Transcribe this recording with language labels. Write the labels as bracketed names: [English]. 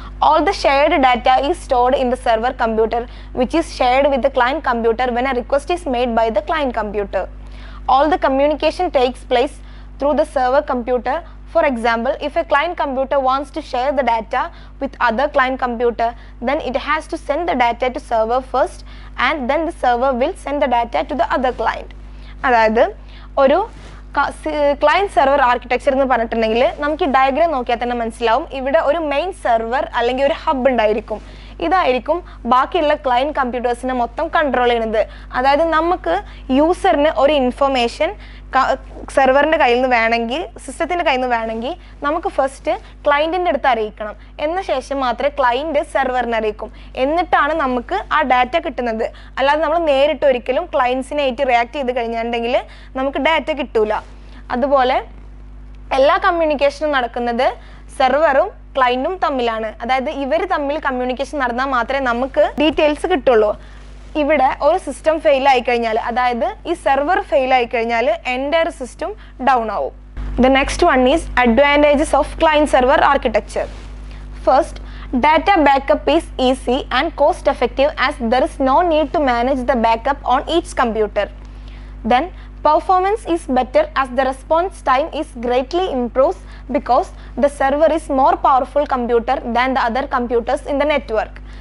[English] All the shared data is stored in the server computer, which is shared with the client computer when a request is made by the client computer. All the communication takes place through the server computer. For example, if a client computer wants to share the data with other client computer, then it has to send the data to server first, and then the server will send the data to the other client. [Malayalam] അതായത് ഒരു client server architecture എന്ന് പറഞ്ഞിട്ടുണ്ടെങ്കിൽ നമുക്ക് ഈ diagram നോക്കിയാൽ തന്നെ മനസ്സിലാവും. ഇവിടെ ഒരു മെയിൻ സെർവർ അല്ലെങ്കിൽ ഒരു ഹബ് ഉണ്ടായിരിക്കും. ഇതായിരിക്കും ബാക്കിയുള്ള ക്ലയൻറ്റ് കമ്പ്യൂട്ടേഴ്സിനെ മൊത്തം കൺട്രോൾ ചെയ്യുന്നത്. അതായത് നമുക്ക് യൂസറിന് ഒരു ഇൻഫർമേഷൻ സെർവറിൻ്റെ കയ്യിൽ നിന്ന് വേണമെങ്കിൽ, സിസ്റ്റത്തിൻ്റെ കയ്യിൽ നിന്ന് വേണമെങ്കിൽ നമുക്ക് ഫസ്റ്റ് ക്ലയൻറ്റിൻ്റെ അടുത്ത് അറിയിക്കണം. എന്ന ശേഷം മാത്രമേ ക്ലയൻറ്റ് സെർവറിനെ അറിയിക്കും. എന്നിട്ടാണ് നമുക്ക് ആ ഡാറ്റ കിട്ടുന്നത്. അല്ലാതെ നമ്മൾ നേരിട്ട് ഒരിക്കലും ക്ലയൻസിനായിട്ട് റിയാക്ട് ചെയ്ത് കഴിഞ്ഞിട്ടുണ്ടെങ്കിൽ നമുക്ക് ഡാറ്റ കിട്ടൂല. അതുപോലെ എല്ലാ കമ്മ്യൂണിക്കേഷനും നടക്കുന്നത് സെർവറും ക്ലയൻറ്റും തമ്മിലാണ്. അതായത് ഇവർ തമ്മിൽ കമ്മ്യൂണിക്കേഷൻ നടന്നാൽ മാത്രമേ നമുക്ക് ഡീറ്റെയിൽസ് കിട്ടുള്ളൂ. ഇവിടെ ഒരു സിസ്റ്റം ഫെയിൽ ആയി കഴിഞ്ഞാൽ, അതായത് ഈ സെർവർ ഫെയിൽ ആയി കഴിഞ്ഞാൽ എൻ്റയർ സിസ്റ്റം ഡൗൺ ആവും. [English] The next one is advantages of client server architecture. First, data backup is easy and cost effective as there is no need to manage the backup on each computer. Then performance is better as the response time is greatly improves because the server is more powerful computer than the other computers in the network.